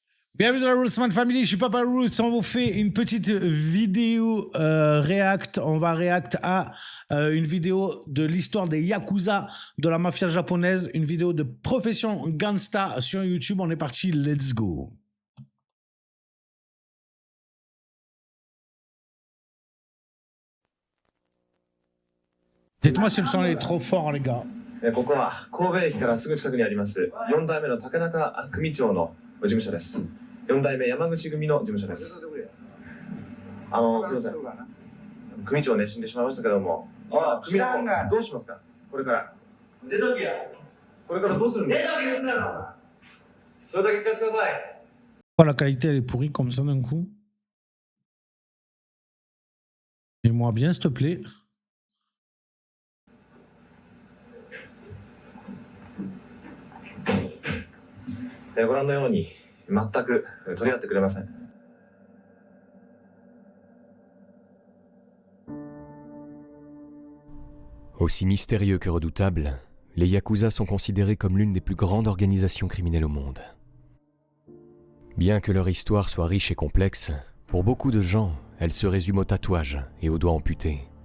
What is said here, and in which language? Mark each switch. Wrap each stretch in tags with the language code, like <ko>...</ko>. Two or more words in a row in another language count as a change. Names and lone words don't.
<fr>Bienvenue dans la Rootsman Family, je suis Papa Roots, on vous fait une petite vidéo react, on va react à une vidéo de l'histoire des Yakuza, de la mafia japonaise, une vidéo de profession gangsta sur YouTube, on est parti,</fr> <en>let's go.</en> <fr>Dites-moi si le son est trop fort les gars.</fr> <ja>ここは神戸駅からすぐ近くにあります4代目の竹中組長の事務所です。4代目山口組の事務所です。すいません。組長ね死んでしまいましたけども、組長どうしますか？これから出ときや。これからどうするんですか？出とき言うんだろ。それだけ聞かせてください。</ja> <fr>Oh, la qualité elle est pourrie comme ça d'un coup. Mets-moi bien s'il te plaît.</fr> <ja>ご覧のように全く取り合ってくれません。</ja> <fr>Aussi mystérieux que redoutables, les Yakuza sont considérés comme l'une des plus grandes organisations criminelles au monde. Bien que leur histoire soit riche et complexe, pour beaucoup de gens, elle se résume au tatouage et aux doigts amputés.</fr>